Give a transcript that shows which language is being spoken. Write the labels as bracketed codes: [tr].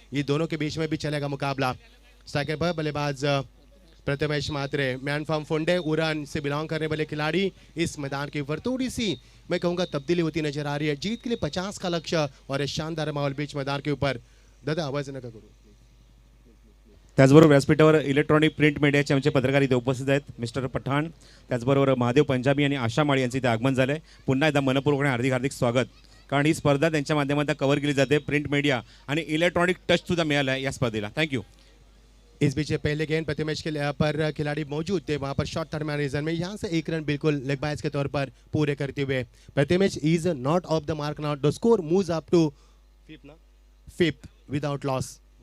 [hi] ये दोनों के बीच में भी चलेगा मुकाबला। सेकंड पर बल्लेबाज प्रथमेश मात्रे, मैन फ्रॉम फोंडे उड़ान से बिलोंग करने वाले खिलाड़ी। इस मैदान के ऊपर थोड़ी सी मैं कहूँगा तब्दीली होती नजर आ रही है। जीत के लिए 50 का लक्ष्य और शानदार माहौल बीच मैदान के ऊपर। [mr] दादा आवाज नका करू। त्याचबरोबर व्यासपीठावर इलेक्ट्रॉनिक प्रिंट मीडियाचे आमचे पत्रकार इथे उपस्थित आहेत, मिस्टर पठाण, त्याचबरोबर महादेव पंजाबी आणि आशा माळी यांचे इथे आगमन झाले। पुन्हा एकदा मनपूर्वक आणि हार्दिक स्वागत, कारण ही स्पर्धा त्यांच्या माध्यमातून कव्हर केली जाते। प्रिंट मीडिया आणि इलेक्ट्रॉनिक टच सुद्धा मिळाला आहे या स्पर्धेला। [en] Thank you. [hi] इस बीच पहले गेंद प्रतिमेश के पर खिलाड़ी मौजूद थे वहां पर शॉर्ट दरमियान रीजन में, यहाँ से 1 रन बिल्कुल लेग बाइज के तौर पर पूरे करते हुए Pratimesh [en] Is not off the mark now. The score moves up to fifth without loss.